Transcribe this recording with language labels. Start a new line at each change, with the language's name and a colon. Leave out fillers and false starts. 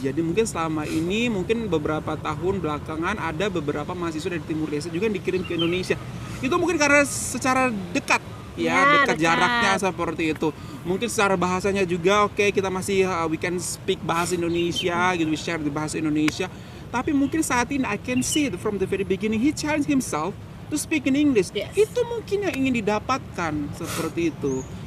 Indonesian: Jadi mungkin selama ini mungkin beberapa tahun belakangan ada beberapa mahasiswa dari Timur Leste juga yang dikirim ke Indonesia. Itu mungkin karena secara dekat dekat jaraknya seperti itu. Mungkin secara bahasanya juga kita masih
English: we can speak
Indonesian: bahasa Indonesia gitu,
English: we share
Indonesian: di bahasa Indonesia. Tapi mungkin saat ini
English: I can see it from the very beginning he challenged himself to speak in English.
Indonesian: Itu mungkin yang ingin didapatkan seperti itu.